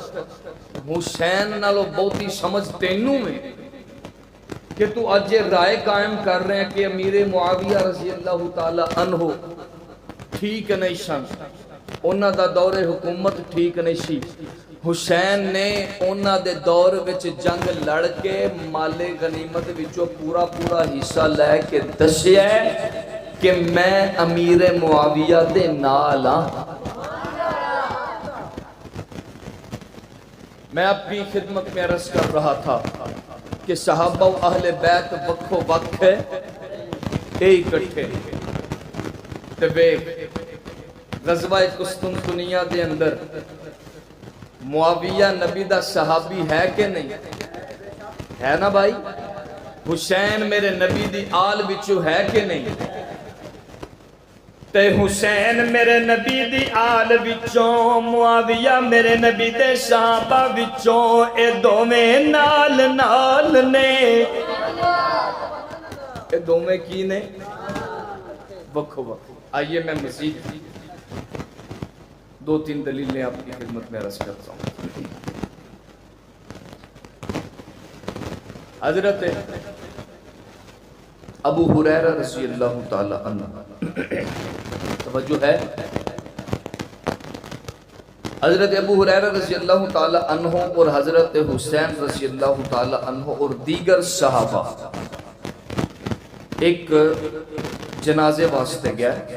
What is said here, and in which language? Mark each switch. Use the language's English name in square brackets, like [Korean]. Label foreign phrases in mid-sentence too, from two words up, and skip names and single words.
[Punjabi] حسین نالو بہتی سمجھ تینوں میں [Urdu] کہ تو آج یہ رائے قائم کر رہے ہیں [Punjabi] کہ امیر معاویہ [Arabic] رضی اللہ تعالی عنہ [Punjabi] ٹھیک نہیں سن, انہاں دا دور حکومت ٹھیک نہیں سی. حسین نے انہاں دے دور وچ جنگ لڑ کے مال غنیمت وچوں پورا پورا حصہ لے کے دسیا کہ میں امیر معاویہ دے نال ہاں. [Urdu] میں اپنی خدمت میں عرض کر رہا تھا کہ صحابہ و اہل بیت وقفو وقت ہے اے اکٹھے. [Punjabi] تے ویکھ غزوہ قسطنطنیہ دے اندر معاویہ نبی دا صحابی ہے کہ نہیں ہے نا بھائی؟ حسین میرے نبی دی آل وچوں ہے کہ نہیں؟ تے حسین میرے نبی دی آل وچوں, معاویہ میرے نبی دے صحابہ وچوں, اے دوویں نال نال نے. اے دوویں کی نے؟ وکھو وکھو. [Urdu] آئیے میں مزید دو تین دلیلیں آپ کی خدمت میں عرض کرتا ہوں. حضرت ابو ہریرہ [Arabic] رضی اللہ تعالی عنہ, [Urdu] توجہ ہے, حضرت ابو ہریرہ [Arabic] رضی اللہ تعالی عنہ [Urdu] اور حضرت حسین [Arabic] رضی اللہ تعالی عنہ [Urdu] اور دیگر صحابہ ایک جنازے واسطے گیا.